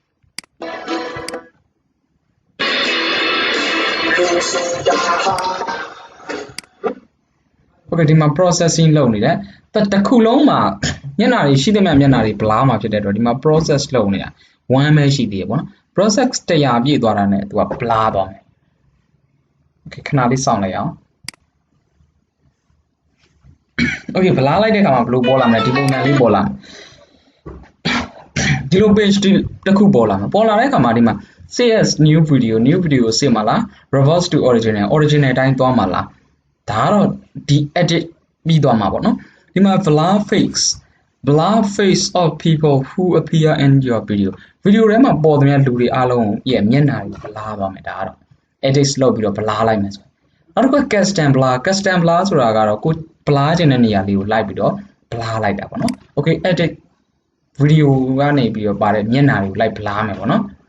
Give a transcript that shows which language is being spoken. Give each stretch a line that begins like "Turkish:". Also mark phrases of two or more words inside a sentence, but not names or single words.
Burmese: okay ဒီမှာ processing လုပ်နေတယ်တစ်ခုလုံးမှာမျက်နှာတွေရှိတဲ့မျက်နှာတွေ blur မှာဖြစ်တဲ့အတွက်ဒီမှာ process လုပ်နေတာ one ပဲရှိသေးတယ်ပေါ့နော် process 100ပြည့်သွားတာနဲ့သူက blur သွားမယ် okay ခဏလေးစောင့်လိုက်အောင် okay blur လိုက်တဲ့အခါမှာဘယ်လိုပေါ်လာမလဲဒီပုံစံလေးပေါ်လာဒီလို page တစ်ခုပေါ်လာမှာပေါ်လာတဲ့အခါမှာဒီမှာ
English: save as new video
Burmese: ကို save မှာလား
English: reverse to original
Burmese: အတိုင်းသွားမှာလားဒါကတော့ဒီ edit ပြီးသွားမှာပေါ့နော်ဒီမှာ
English: blur face of people who appear in your video
Burmese: ထဲမှာပေါ်တဲ့လူတွေအားလုံးရဲ့မျက်နှာကို blur သွားမယ်ဒါကတော့ edit လုပ်ပြီးတော့ blur လိုက်မယ်ဆိုနောက်တစ်ခု
English: custom blur
Burmese: ဆိုတာကတော့ကို blur ကျင်တဲ့နေရာလေးကိုလိုက်ပြီးတော့ blur လိုက်တာပေါ့နော် okay
English: edit video
Burmese: ကနေပြီးတော့ပါတဲ့မျက်နှာတွေကိုလိုက် blur မယ်ပေါ့နော်